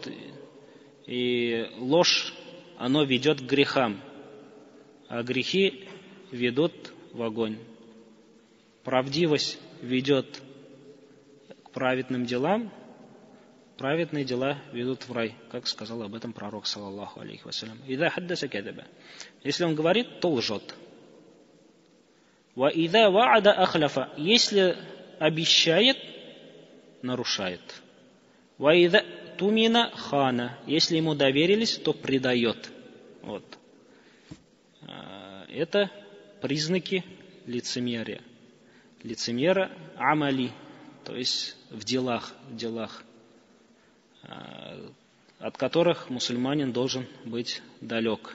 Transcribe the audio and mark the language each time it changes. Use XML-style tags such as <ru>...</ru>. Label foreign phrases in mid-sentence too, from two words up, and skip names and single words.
<ru>И ложь, оно ведет к грехам. А грехи ведут в огонь. Правдивость ведет к праведным делам. Праведные дела ведут в рай, как сказал об этом пророк,</ru> <ar>صلى الله عليه وسلم. «إذا حدث كذب».</ar> <ru>Если он говорит, то лжет.</ru> <ar>«وإذا وعد أخلف».</ar> <ru>Если обещает, нарушает.</ru> <ar>«وإذا اؤتمن خان».</ar> <ru>Если ему доверились, то предает. Вот. Это признаки лицемерия. Лицемера амали, то есть в делах, от которых мусульманин должен быть далек.</ru>